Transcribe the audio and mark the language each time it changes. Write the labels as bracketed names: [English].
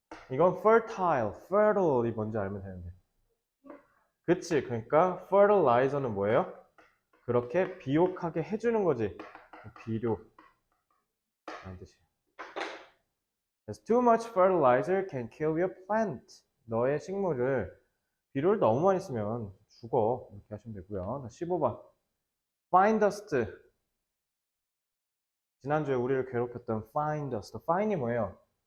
[Korean] 이건 fertile이 뭔지 알면 되는데. 그치? 그러니까 fertilizer는 뭐예요? 그렇게 비옥하게 해주는 거지. 비료. 라는 뜻이에요. [English] Too much fertilizer can kill your plant. [Korean] 너의 식물을 비료를 너무 많이 쓰면 죽어. 이렇게 하시면 되고요. 15번. Fine dust. 지난주에 우리를 괴롭혔던 fine dust. fine이 뭐예요?